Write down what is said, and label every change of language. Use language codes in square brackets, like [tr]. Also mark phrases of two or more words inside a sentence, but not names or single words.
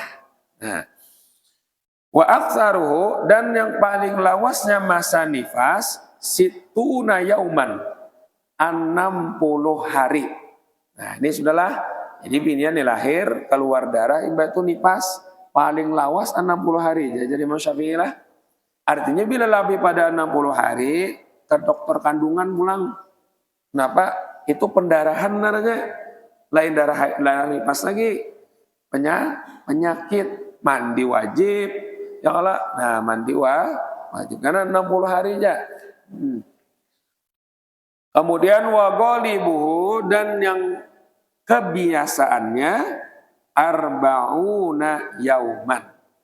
[bjn] Nah, [ar] وأكثره [bjn] dan yang paling lawasnya masa nifas [ar] ستون يوما [bjn] 60 hari. Nah ini sudahlah, jadi binian lahir keluar darah, imbah itu nifas paling lawas 60 hari. Jadi Imam Syafi'i lah. Artinya bila lebih pada 60 hari ke dokter kandungan pulang. Kenapa? Itu pendarahan namanya. Lain darah nifas lagi. Penyakit. Mandi wajib. Ya kalau nah mandi wajib karena 60 hari aja. Kemudian [ar] وغالبه [bjn] dan yang kebiasaannya [ar] أربعون يوما.